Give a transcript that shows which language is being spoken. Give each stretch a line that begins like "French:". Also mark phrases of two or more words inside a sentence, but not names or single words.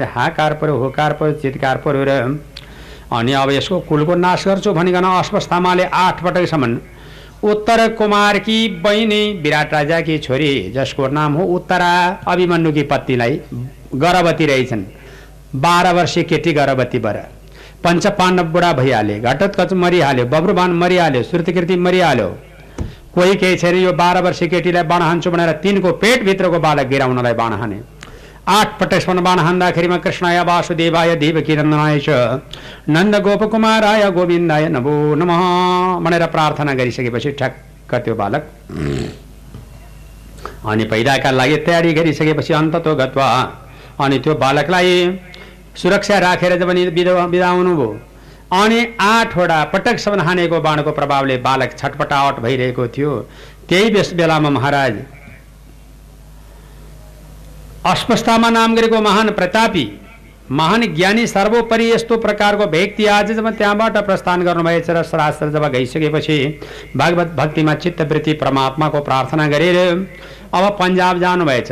Nepali: हाकार पर्यो, होकार पर्यो, चितकार पर्यो र अनि अब यसको कुलको नाश गर्छु भनिकन अश्वत्थामाले 8 पटकसम्म उत्तर कुमारकी बहिनी विराट राजाकी छोरी जसको नाम हो उत्तरा, अभिमन्युकी पत्नीलाई गर्भवती रहेछन्। 12 वर्षीय केटी गर्भवती भएर पञ्च पाण्डव बुढा भइहाले, घटोत्कच मरिहाल्यो, बब्रुवान मरिहाल्यो, श्रुतकीर्ति मरिहाल्यो। कोही केही छैन। यो 12 वर्षीय केटीलाई बाण हान्छु भनेर 3 को पेटभित्रको बालक गिराउनलाई बाण हाने। 8 पटकसम्म बाण हान्दाखेरिमा
Sanskrit: कृष्णाय वासुदेवाय देवकी नन्दनाय च नन्द गोपकुमाराय गोविन्दाय नमो नमः
Nepali: भनेर प्रार्थना गरिसकेपछि ठ्याक्क त्यो बालक अनि पैदाका लागि तयारी गरिसकेपछि
Sanskrit: अन्ततो गत्वा
Nepali: अनि त्यो बालकलाई सुरक्षा राखेर जब बिदा हुनुभयो अनि 8 वटा पटकसम्म हानेको बाणको प्रभावले बालक छटपटावट भइरहेको थियो। त्यही बेलामा महाराज अश्वत्थामा नाम गरेको महान प्रतापी महान ज्ञानी सर्वोपरि यस्तो प्रकारको व्यक्ति आज जब त्यहाँबाट प्रस्थान गर्नुभएछ र शास्त्र जब गइसकेपछि भागवत भक्तिमा चित्तवृत्ति परमात्माको प्रार्थना गरेर अब पन्जाब जानुभएछ।